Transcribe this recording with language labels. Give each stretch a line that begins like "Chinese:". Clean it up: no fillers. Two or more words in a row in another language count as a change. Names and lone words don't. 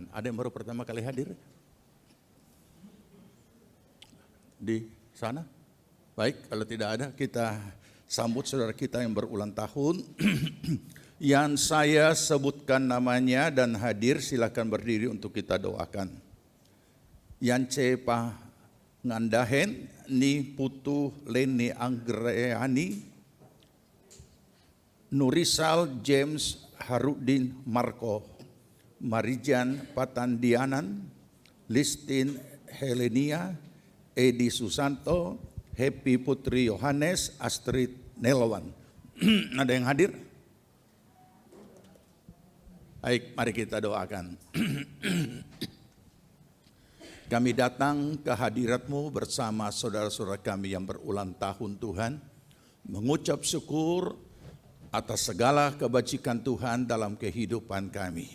Indonesian: Ada yang baru pertama kali hadir? Di sana? Baik, kalau tidak ada, kita sambut saudara kita yang berulang tahun. Yang saya sebutkan namanya dan hadir, silakan berdiri untuk kita doakan. Yance Pa Ngandahen Ni Putu Leni Anggreani, Nurisal James Harudin Marco, Marijan Patandianan, Listin Helenia, Edi Susanto, Happy Putri Yohanes, Astrid Nelawan. Ada yang hadir? Baik, mari kita doakan. Kami datang ke hadirat-Mu bersama saudara-saudara kami yang berulang tahun Tuhan, mengucap syukur atas segala kebajikan Tuhan dalam kehidupan kami.